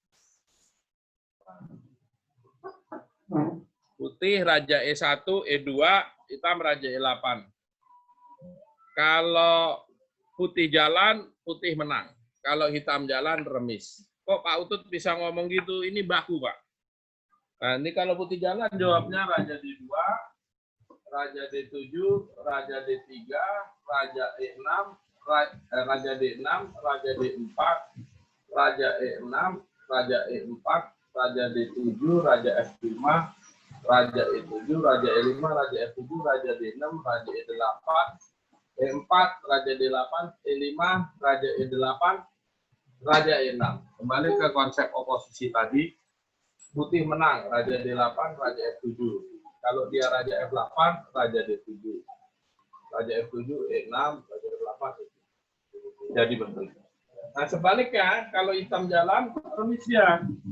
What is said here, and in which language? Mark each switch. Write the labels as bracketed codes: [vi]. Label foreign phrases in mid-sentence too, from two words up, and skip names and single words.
[id] Putih Raja E1, E2, hitam Raja E8. Kalau putih jalan, putih menang. Kalau hitam jalan, remis. Kok Pak Utut bisa ngomong gitu? Ini baku, Pak. Nah, ini kalau putih jalan, jawabnya Raja D2, Raja D7, Raja D3, Raja E6, Raja D6, Raja D4, Raja E6, Raja E4, Raja D7, Raja F5, Raja E7, Raja E5, Raja F7, Raja D6, Raja E8, E4, Raja D8, E5, Raja E8, Raja E6. Kembali ke konsep oposisi tadi, putih menang, Raja D8, Raja F7. Kalau dia Raja F8, Raja D7. Raja F7, E6, Raja D8. Jadi menteri. Nah sebaliknya, kalau hitam jalan, remis dia.